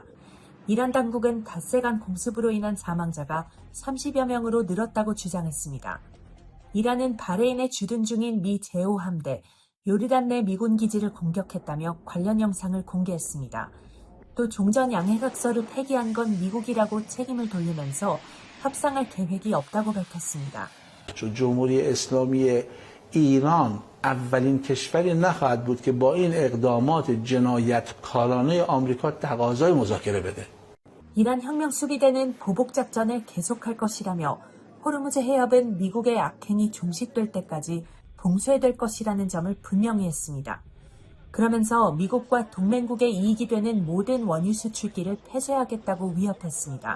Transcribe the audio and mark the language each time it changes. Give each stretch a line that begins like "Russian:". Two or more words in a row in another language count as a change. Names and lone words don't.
Korean: 이란 당국은 닷새간 공습으로 인한 사망자가 30여 명으로 늘었다고 주장했습니다. 이란은 바레인에 주둔 중인 미 제호 함대, 요르단 내 미군 기지를 공격했다며 관련 영상을 공개했습니다. 또 종전 양해각서를 폐기한 건 미국이라고 책임을 돌리면서 협상할 계획이 없다고 밝혔습니다.
Persian: جمهوری اسلامی ایران اولین کشوری نخواهد بود که با این اقدامات جنایتکارانه آمریکا تقاضای مذاکره بده.
Korean: 이란 혁명 수비대는 보복 작전을 계속할 것이라며 호르무즈 해협은 미국의 악행이 종식될 때까지 봉쇄될 것이라는 점을 분명히 했습니다. 그러면서 미국과 동맹국의 이익이 되는 모든 원유 수출기를 폐쇄하겠다고 위협했습니다.